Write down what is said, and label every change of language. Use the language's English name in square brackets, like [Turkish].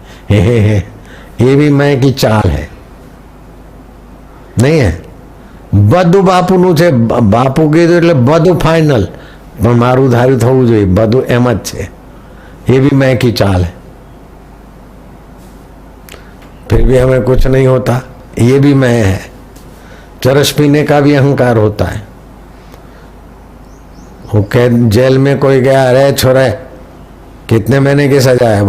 [Hindi] ये भी मैं की चाल है, नहीं है? [Gujarati] બધું બાપુનું છે, બાપુ કીધું એટલે બધું ફાઇનલ, પણ મારું ધાર્યું થવું જોઈએ, બધું એમ જ છે। [Hindi] ये भी मैं की चाल है, फिर भी हमें कुछ नहीं होता। ये भी मैं है। चरस पीने का भी अहंकार होता है। वो जेल में कोई गया, अरे छोरे कितने महीने की सजा है?